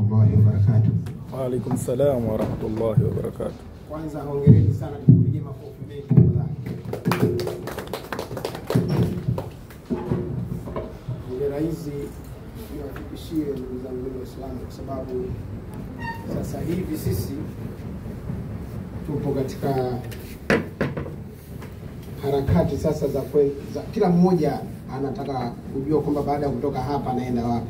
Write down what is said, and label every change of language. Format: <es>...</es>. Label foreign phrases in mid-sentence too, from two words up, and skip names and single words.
<ar>ورحمة الله وبركاته. وعليكم السلام ورحمة الله وبركاته.</ar> <sw>Kwanza hongereni sana, tukupigie makofi mengi tafadhali. Hongera hizi niwafikishie ndugu zangu Waislamu, kwa sababu sasa hivi sisi tupo katika harakati sasa za kila mmoja anataka kujua kwamba baada ya kutoka hapa anaenda wapi.</sw>